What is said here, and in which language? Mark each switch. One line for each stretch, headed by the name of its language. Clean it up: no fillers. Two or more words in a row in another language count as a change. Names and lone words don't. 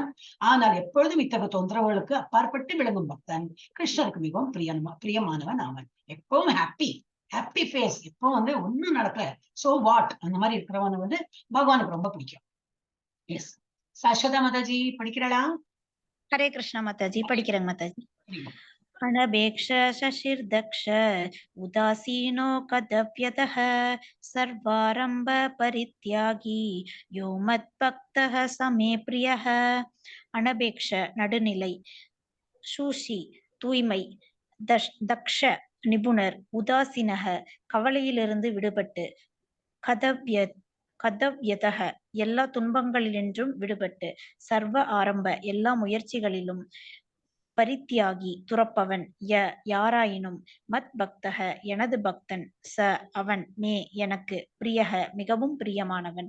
Tamil: ஆனால் எப்பொழுதும் இத்தகைய தொந்தரவுகளுக்கு அப்பாற்பட்டு விளங்கும் பக்தன் கிருஷ்ணருக்கு மிகவும் பிரியமானவன் அவன். எப்பவும்
English: happy face,
Tamil: எப்போ ஒண்ணும் நடக்கல
English: so what
Tamil: அந்த மாதிரி இருக்கிறவன் பகவானுக்கு ரொம்ப பிடிக்கும். எஸ் சாஸ்வதா மாதாஜி படிக்கிறாளா? ஹரே கிருஷ்ணா மாதாஜி. படிக்கிறேங்க மாதாஜி.
Sanskrit: अनपेक्ष शशिर्दक्ष उदासीनो कदव्यतः सर्वारंभ परित्यागी यो मद्भक्तः समे प्रियः.
Tamil: अनपेक्ष நடுநிலை, சூஷி தூய்மை, தக்ஷ நிபுணர், உதாசீனக கவலையிலிருந்து விடுபட்டு, கதவ்யதக எல்லா துன்பங்களினின்றும் விடுபட்டு,
Sanskrit: सर्व आरम्भ
Tamil: எல்லா முயற்சிகளிலும், பரித்தியாகி துறப்பவன், யாராயினும்,
Sanskrit: मत् भक्तः
Tamil: எனது பக்தன், ச அவன், மே எனக்கு, பிரியக மிகவும் பிரியமானவன்.